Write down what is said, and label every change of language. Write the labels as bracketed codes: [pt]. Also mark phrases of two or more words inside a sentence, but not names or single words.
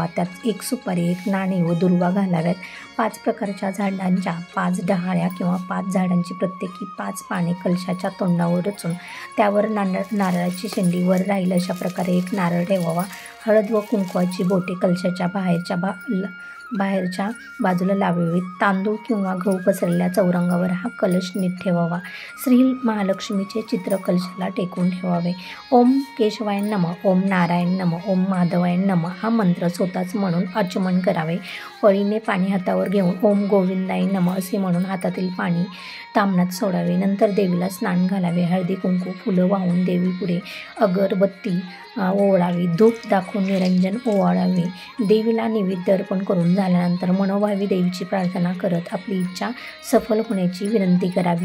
[mr] त्यात एक सुपारी, एक नाणे व दुर्वा घालाव्यात. 5 प्रकारच्या झाडांच्या 5 डहाळ्या किंवा 5 झाडांची प्रत्येकी 5 पाने कलशाच्या तोंडावर रचून त्यावर नारळाची शेंडी वर राहील अशा प्रकारे एक नारळ ठेवावा. हळद व कुंकवाची बोटे कलशाच्या बाहेरच्या बाजूला लावावी. तांदूळ किंवा गहू पसरलेल्या चौरंगावर हा कलश नीट ठेवावा. श्री महालक्ष्मीचे चित्र कलशाला टेकून ठेवावे. [sa] ओम केशवाय नमः, ओम नारायण नमः, ओम माधवाय नमः [mr] हा मंत्र स्वतःच म्हणून आचमन करावे. पळीने पाणी हातावर घेऊन [sa] ओम गोविंदाय नमः [mr] असे म्हणून हातातील पाणी ताम्हणात सोडावे. नंतर देवीला स्नान घालावे. हळदी कुंकू, फुलं वाहून देवीपुढे अगरबत्ती ओवाळावी. धूप दाखवून निरंजन ओवाळावे. देवीला नैवेद्य अर्पण करून झाल्यानंतर मनोभावी देवीची प्रार्थना करत आपली इच्छा सफल होण्याची विनंती करावी.